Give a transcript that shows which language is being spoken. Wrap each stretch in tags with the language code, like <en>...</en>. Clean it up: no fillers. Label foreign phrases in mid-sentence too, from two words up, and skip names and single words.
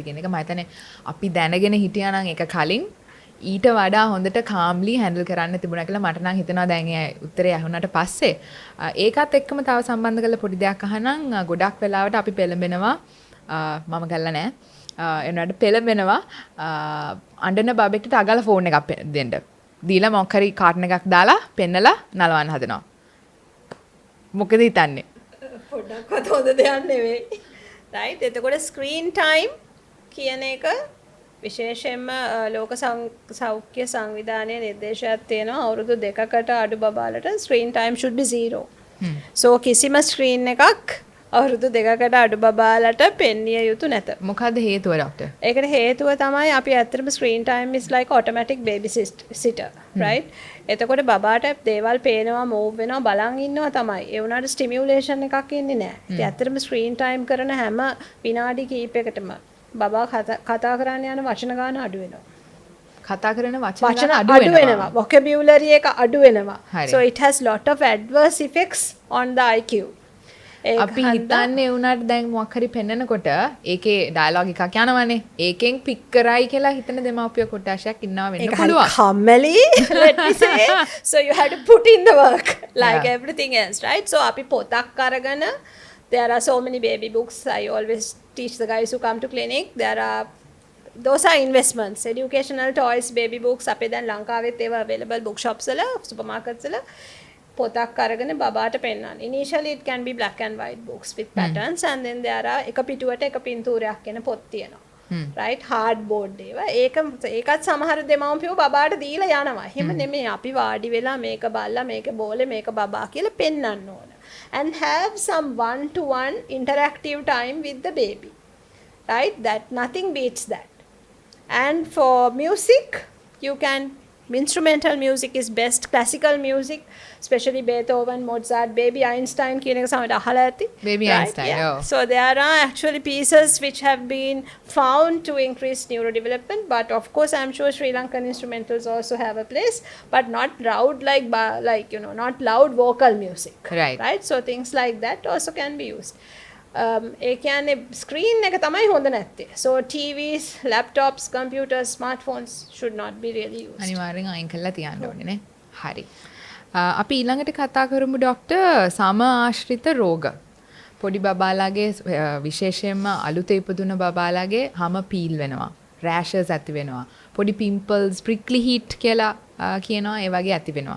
<si>කියන එක මම හිතන්නේ අපි දැනගෙන හිටියා නම් ඒක කලින් ඊට වඩා හොඳට කාම්ලි හැන්ඩල් කරන්න තිබුණා කියලා මට නම් හිතෙනවා දැන් ඒ උත්තරේ අහුණාට පස්සේ ඒකත් එක්කම තව සම්බන්ධ කරලා පොඩි දෙයක් අහනම් ගොඩක් වෙලාවට අපි පෙළඹෙනවා මම ගල්ලා නැහැ එනවාට පෙළඹෙනවා අඬන බබෙක්ට අගල ෆෝන් එකක් දෙන්න දීලා මොකක් හරි කාටන් එකක් දාලා පෙන්නලා නලවන්න හදනවා මොකද හිතන්නේ පොඩ්ඩක්වත් හොඳ දෙයක් නෙවෙයි. right? එතකොට</si> <en>screen time</en> <si>කියන එක විශේෂයෙන්ම ලෝක සෞඛ්‍ය සංවිධානයේ නිර්දේශයක් තියෙනවා අවුරුදු 2කට අඩු බබාලට</si> <en>screen time should be 0.</en> <si>So කිසිම screen එකක් අවුරුදු 2කට අඩු බබාලට පෙන්විය යුතු නැත. මොකද්ද හේතුව ડોක්ටර්? ඒකට හේතුව තමයි අපි ඇත්තටම</si> <en>screen time is like automatic baby sitter, right?</en> <si>එතකොට බබාට දේවල් පේනවා move වෙනවා බලන් ඉන්නවා තමයි. ඒ වුණාට stimulation එකක් ඉන්නේ නැහැ. ඉතින් ඇත්තටම</si> <en>screen time</en> <si>කරන හැම විනාඩි කිහිපයකටම බබා කතා කරන්න යන වචන ගාන අඩු වෙනවා. කතා කරන වචන වචන අඩු වෙනවා. vocabulary එක අඩු වෙනවා. හරි.</si> <en>So it has lot of adverse effects on the IQ.</en> <si>අපි හිතන්නේ වුණාට දැන් මොකක් හරි පෙන්නකොට ඒකේ ඩයලොග් එකක් යනවනේ. ඒකෙන් පික් කරයි කියලා හිතන දෙමාපිය කොටාශයක් ඉන්නවා වෙන්න පුළුවන්.</si> <en>කම්මැලි let me say. So you have to put in the work like Yeah. everything else, right? So</en> <si>අපි පොතක් අරගෙන</si> <en>there are so many baby books. I always teach the guys who come to clinic. Those are investments. Educational toys, baby books.</en> <si>අපේ දැන් ලංකාවෙත් ඒවා available bookshops වල, supermarkets වල පොතක් අරගෙන බබාට පෙන්නන්න.</si> <en>Initially it can be black and white books with patterns and then there are</en> <si>එක පිටුවට එක පින්තූරයක් එන පොත් තියෙනවා.</si> <en>right?</en> <si>hardboard ඒවා. ඒකත් සමහර දෙමව්පියෝ බබාට දීලා යනවා. එහෙම නෙමෙයි අපි වාඩි වෙලා මේක බල්ලා මේක බෝලේ මේක බබා කියලා පෙන්නන්න ඕන.</si> <en>And have some one-to-one interactive time with the baby. Right? That nothing beats that. And for music, you can instrumental music is best. Classical music, especially Beethoven, Mozart, Baby Einstein</en> <si>කියන එක සමහරට අහලා ඇති.</si> <en>Baby Right? Einstein, Yeah. oh. So there are actually pieces which have been found to increase neurodevelopment, but of course I'm sure Sri Lankan instrumentals also have a place, but not loud like not loud vocal music. Right. Right? So things like that also can be used.</en> <si>ඒ කියන්නේ screen එක තමයි හොඳ නැත්තේ.</si> <en>So TVs, laptops, computers, smartphones should not be really used.</en> <si>අනිවාර්යෙන් අයින් කරලා තියන්න ඕනේ නේ. හරි. අපි ඊළඟට කතා කරමු ડોක්ටර් සම ආශ්‍රිත රෝග. පොඩි බබාලාගේ විශේෂයෙන්ම අලුත ඉපදුන බබාලාගේ හැම පීල් වෙනවා. රෑෂස් ඇති වෙනවා. පොඩි</si> <en>pimples, prickly heat</en> <si>කියලා කියනවා ඒ වගේ ඇති වෙනවා.</si>